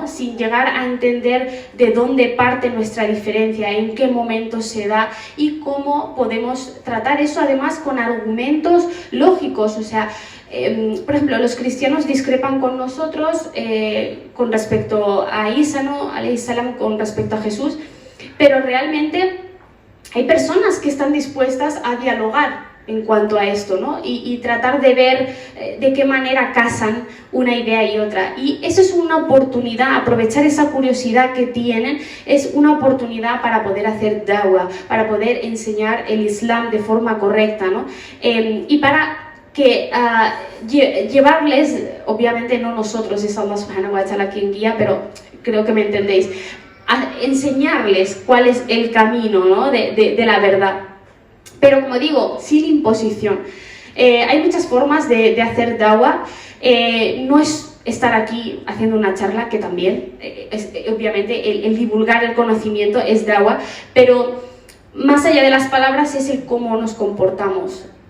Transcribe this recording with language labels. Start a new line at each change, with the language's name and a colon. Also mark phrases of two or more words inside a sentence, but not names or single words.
Spanish: Sin llegar a entender de dónde parte nuestra diferencia, en qué momento se da y cómo podemos tratar eso además con argumentos lógicos. O sea, por ejemplo, los cristianos discrepan con nosotros con respecto a Isa, ¿no?
Arabic: عليه السلام,
Spanish: con respecto a Jesús, pero realmente hay personas que están dispuestas a dialogar en cuanto a esto, ¿no? Y tratar de ver de qué manera casan una idea y otra. Y eso es una oportunidad, aprovechar esa curiosidad que tienen, es una oportunidad para poder hacer da'wah, para poder enseñar el Islam de forma correcta, ¿no? Y para que llevarles, obviamente no nosotros, es
Arabic: الله سبحانه وتعالى
Spanish: quien guía, pero creo que me entendéis, a enseñarles cuál es el camino, ¿no? de la verdad. Pero como digo, sin imposición. Hay muchas formas de hacer da'wah. No es estar aquí haciendo una charla, que también, obviamente, el divulgar el conocimiento es da'wah, pero más allá de las palabras es el cómo nos comportamos.